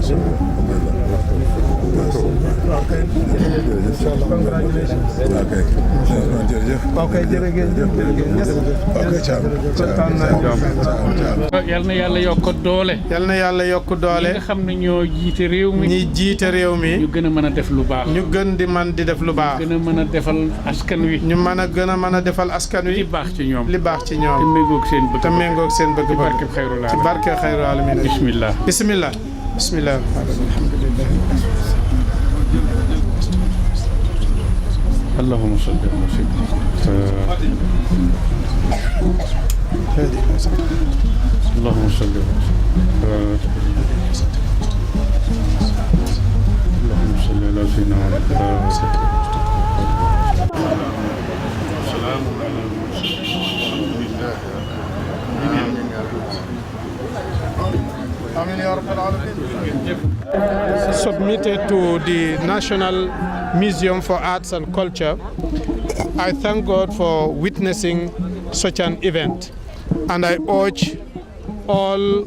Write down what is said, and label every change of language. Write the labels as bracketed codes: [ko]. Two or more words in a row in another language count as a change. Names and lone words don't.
[wo] yal na yàlla yokk doole. yal na yàlla yokk doole. ñi nga xam ne ñoo jiite réew mi. ñi jiite réew mi. ñu gën a mën a def lu baax. ñu gën di man di def lu baax. gën a mën a defal askan wi. ñu gën a mën a defal askan wi. li baax ci ñoom. li baax ci ñoom. te méngoog seen bëgg. te méngoog seen bëgg. ci barke [ar] xayrul alamin. [wo] bismillah. [ar] bismillah. bismillah. اللهم صل على سيدنا اللهم صل اللهم صل على سيدنا محمد سلام على [en] Submitted to the National Museum for Arts and Culture. I thank God for witnessing such an event, and I urge all